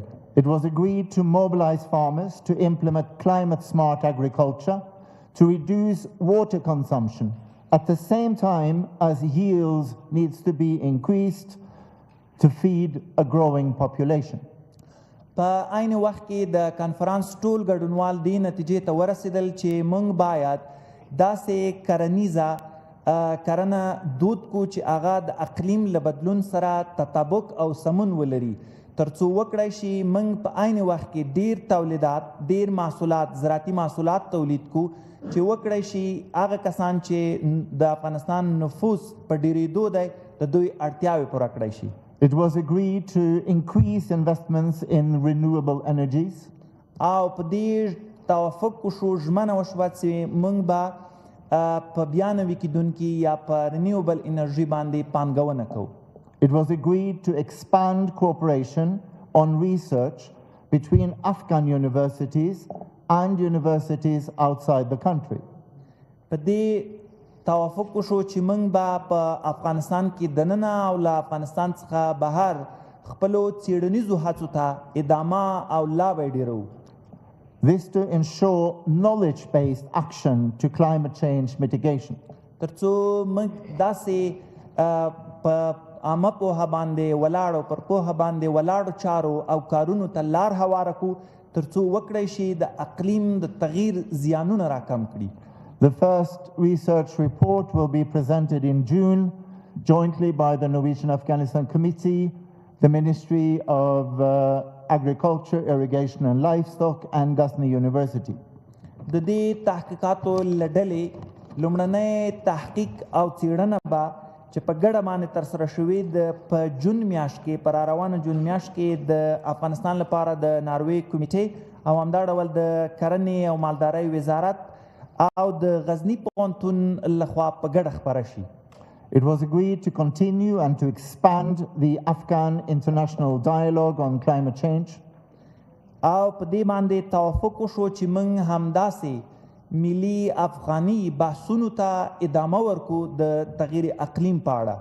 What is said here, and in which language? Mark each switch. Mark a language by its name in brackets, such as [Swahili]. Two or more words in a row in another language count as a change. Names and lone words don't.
[English] It was agreed to mobilize farmers to implement climate smart agriculture to reduce water consumption at the same time as yields needs to be increased to feed a growing population. [Pashto] په عین وخت کې د کانفرانس ټول ګډونوال دې نتیجې ته ورسېدل چې موږ باید داسې کرنیزه کرنه دود کو چې هغه د اقلیم له بدلون سره تطابق او سمون ولري، تر څو وکړای شي موږ په عین وخت کې ډیر تولیدات، ډیر محصولات، زراعتي محصولات تولید کو چې وکړی شي هغه کسان چې د افغانستان نفوس په ډېرېدو دی د دوی اړتیاوې پوره کړی شي. [English] It was agreed to increase investments in renewable energies. [Pashto] او په دې توافق وشو، ژمنه وشوه چې موږ به په بیا نوي کیدونکي یا په [English] renewable energy [Pashto] باندې پانګونه کوو. [English] It was agreed to expand cooperation on research between Afghan universities and universities outside the country. [Pashto] په دې توافق وشو چې موږ به په افغانستان کې دننه او له افغانستان څخه بهر خپلو څېړنیزو هڅو ته ادامه او لا به یې ډېروو. [English] This to ensure knowledge-based action to climate change mitigation. [Pashto] تر څو موږ داسې په عامه پوهه باندې ولاړو پر پوهه باندې ولاړو چارو او کارونو ته لار هواره کړو تر څو وکړی شي د اقلیم د تغییر زیانونه راکم کړي. [English] The first research report will be presented in June jointly by the Norwegian Afghanistan Committee, the Ministry of Agriculture, Irrigation and Livestock and Ghazni University. [Pashto] د دې تحقیقاتو له ډلې لومړنی تحقیق او څېړنه به چې په ګډه باندې ترسره شوې د په جون میاشت کې په راروانه جون میاشت کې د افغانستان لپاره د ناروی کمیټې او همدا ډول د کرنې او مالدارۍ وزارت او د غزني پوهنتون لخوا په ګډه خپره شي. [English] It was agreed to continue and to expand the Afghan international dialogue on climate change. [Pashto] او په دې باندې توافق وشو چې موږ همداسې ملي افغاني بحثونو ته ادامه ورکو د تغییر اقلیم په اړه.